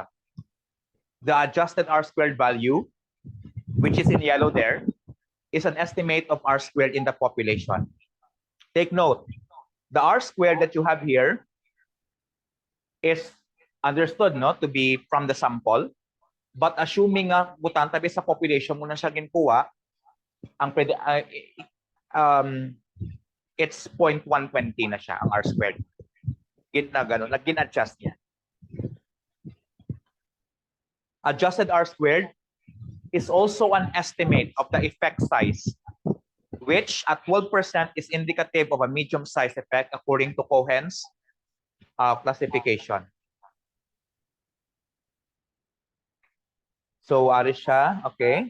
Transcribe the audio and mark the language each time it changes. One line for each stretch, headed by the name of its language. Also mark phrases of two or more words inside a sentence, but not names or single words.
English: The adjusted R squared value, which is in yellow there, is an estimate of R squared in the population. Take note, the R squared that you have here is understood, no, to be from the sample, but assuming
Hiligaynon: nga butanta sa population mo na siya ginkuha, ang pwede,
English: it's 0.120
Hiligaynon: na siya ang
English: R squared.
Hiligaynon: Nag-adjust niya.
English: Adjusted R squared is also an estimate of the effect size, which at 12% is indicative of a medium-sized effect according to Cohen's classification.
Hiligaynon: So, siya, okay.